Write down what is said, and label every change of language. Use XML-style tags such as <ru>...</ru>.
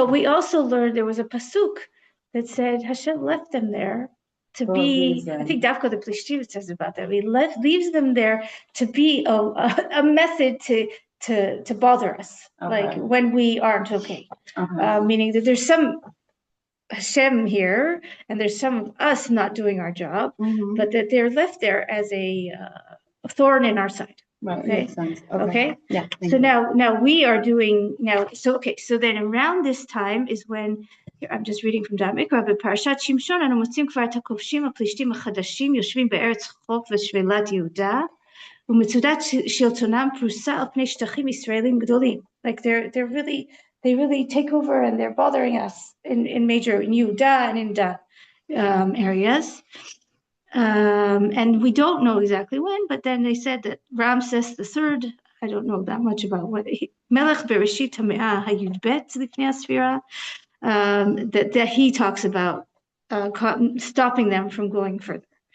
<en>But we also learned there was a pasuk that said Hashem left them there to be, I think Dafka the Plishtim says about that, he leaves them there to be a method to bother us, when we aren't okay. Meaning that there's some Hashem here, and there's some of us not doing our job, but that they're left there as a thorn in our side. Right. Makes sense. Okay. Yeah. So now we are doing now. So then around this time is when I'm just reading from Dat Mikra,</en> <he>בפרשת שמשון אנו מוצאים כבר את הכובשים הפלישתים החדשים יושבים בארץ חוף ושפלת יהודה, ומצודת שלטונם פרוסה על פני שטחים ישראלים גדולים.</he> <en>They really take over, and they're bothering us in Yehuda and in the areas. And we don't know exactly when, but then they said that Ramses III, I don't know that much about what</en> <he>Melech Bereshit HaMe'ah HaYudbet L'Fnei HaSfira,</he> <en>that he talks about stopping them from going further.</en>